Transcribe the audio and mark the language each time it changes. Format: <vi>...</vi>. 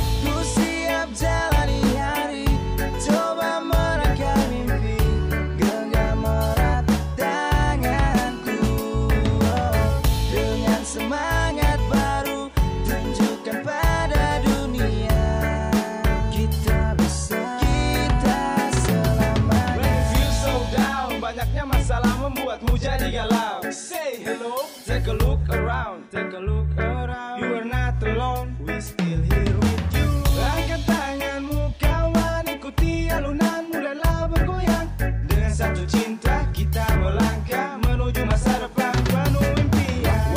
<id>Ku siap jalani hari, coba merangkai mimpi, genggam erat tanganku. Dengan semangat baru, tunjukkan pada dunia kita bisa, kita selamanya.</id> <en>When you feel so down,</en> <id>banyaknya masalah membuatmu jadi galau.</id> <en>Say hello, take a look around, take a look around. You are not alone, we still here with you.</en> <id>Angkat tanganmu kawan, ikuti alunan, mulailah bergoyang. Dengan satu cinta kita melangkah menuju masa depan penuh impian.</id>